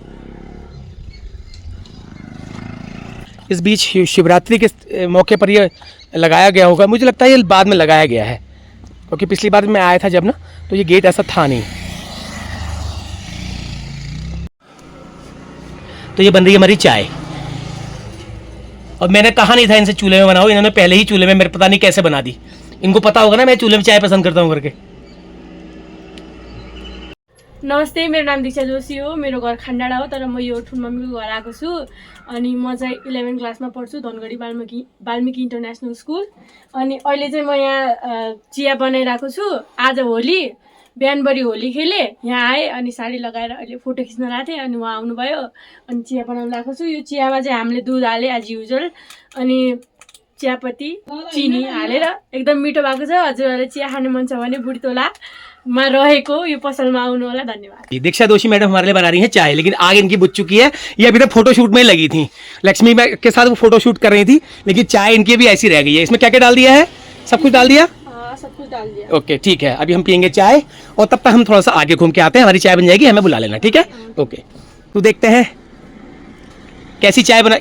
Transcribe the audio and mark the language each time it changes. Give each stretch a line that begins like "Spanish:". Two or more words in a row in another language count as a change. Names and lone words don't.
Hindi: इस बीच शिवरात्रि के मौके पर ये लगाया गया होगा, मुझे लगता है ये बाद में लगाया गया है, क्योंकि पिछली बार मैं आया था जब ना, तो ये गेट ऐसा था नहीं। तो ये बन रही है हमारी चाय, और मैंने कहा नहीं था इनसे चूल्हे में बनाओ, इन्होंने पहले ही चूल्हे में, मेरे पता नहीं कैसे बना दी। इनको पता होगा ना मैं चूल्हे में चाय पसंद करता हूँ करके।
Nepali: नमस्ते, मेरो नाम दीक्षा जोशी हो। मेरो घर खान्डाडा हो, तर म यो ठुल मम्मीको घर आएको छु। अनि म चाहिँ 11 क्लासमा पढ्छु, धनगढी वाल्मिकी इन्टरनेसनल स्कुल। अनि अहिले चाहिँ म यहाँ चिया बनाइरहेको छु। आज होली, बिहानभरि होली खेलेँ, यहाँ आएँ अनि साडी लगाएर अहिले फोटो खिच्न गएको थिएँ। अनि उहाँ आउनुभयो, अनि चिया बनाउन लागेको छु। यो चियामा चाहिँ हामीले दुध हालेँ
English: as usual,
Nepali: अनि चियापत्ती चिनी हालेर एकदम मिठो भएको छ। हजुरहरूले चिया खाने मन छ भने बुढी तोलामा रहेको यो पसलमा आउनु होला। धन्यवाद।
Hindi: दीक्षा दोषी मैडम हमारे लिए बना रही हैं चाय, लेकिन आग इनकी बुझ चुकी है। ये अभी तक फोटोशूट में ही लगी थी, लक्ष्मी के साथ वो फोटोशूट कर रही थी, लेकिन चाय इनकी भी ऐसी रह गई है। इसमें क्या क्या डाल दिया है? सब कुछ डाल दिया? सब कुछ डाल दिया। ओके ठीक है, अभी हम पियेंगे चाय, और तब तक हम थोड़ा सा आगे घूम के आते हैं। हमारी चाय बन जाएगी, हमें बुला लेना, ठीक है? ओके, तो देखते हैं कैसी चाय बना।